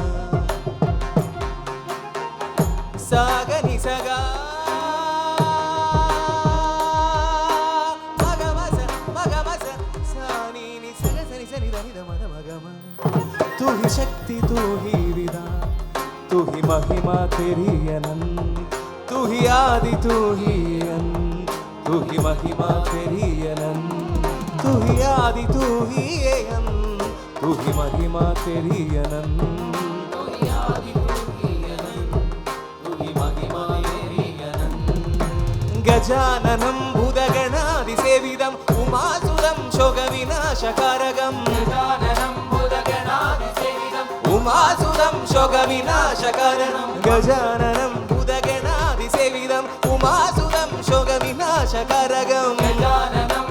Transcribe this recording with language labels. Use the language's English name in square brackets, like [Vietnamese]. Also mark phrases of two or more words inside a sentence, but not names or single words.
[Hindi] saga ni saga maga masa sani ni saga sani da ni da mada maga माँ तू ही शक्ति तू ही विधान तू ही महिमा तेरी आनंद तू ही आदि तू ही अन तू ही महिमा तेरी आनंद तू ही आदि तू ही अनंत तू ही महिमा तेरी अनंत तू ही आदि तू ही अनंत तू ही महिमा तेरी अनंत [Sanskrit] गजाननं भूतगणादिसेवितं उमासुरं शोकविनाशकारकं गजाननं भूतगणादिसेवितं उमासुरं शोकविनाशकारणं गजाननं भूतगणादिसेवितं उमासुरं शोकविनाशकारकं गजाननं